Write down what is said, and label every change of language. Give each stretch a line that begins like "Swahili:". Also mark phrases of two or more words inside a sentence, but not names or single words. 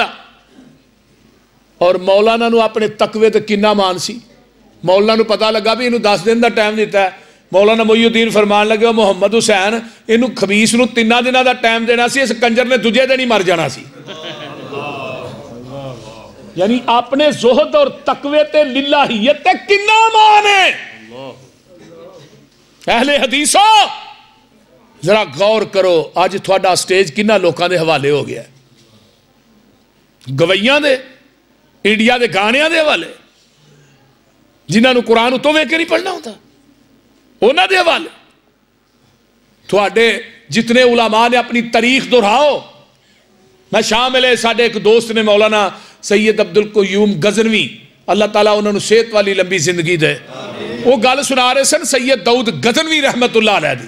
Punjabi: اور مولانا نو اپنے تقوی تے کنا مان سی. مولانا نو پتہ لگا بھی انہوں 10 دن دا ٹائم دیتا ہے. مولانا محی الدین فرمان لگے محمد حسین انہوں خبیث نو 3 دنوں دا ٹائم دینا سی، اس کنجر نے دوجے دن ہی مر جانا سی. یعنی اپنے زہد اور تقوی تے للہیت تے کنا مان ہے. اہل حدیثو ذرا غور کرو، آج تھوڑا سٹیج کنا لوکاں دے حوالے ہو گیا ہے. گویاں دے، انڈیا دے گانیاں دے حوالے، جنہاں نو قرآن اتوں ویکھ کے نہیں پڑھنا ہوتا، انہاں دے حوالے. تھوڑے جتنے علماء نے اپنی تاریخ دہراؤ. میں شامل ہے ساڈے ایک دوست نے مولانا سید عبدالقیوم غزنوی، اللہ تعالیٰ انہوں نے صحت والی لمبی زندگی دے، وہ گل سنا رہے سن سید داؤد غزنوی
Arabic: رحمت اللہ علیہ
Punjabi: دی.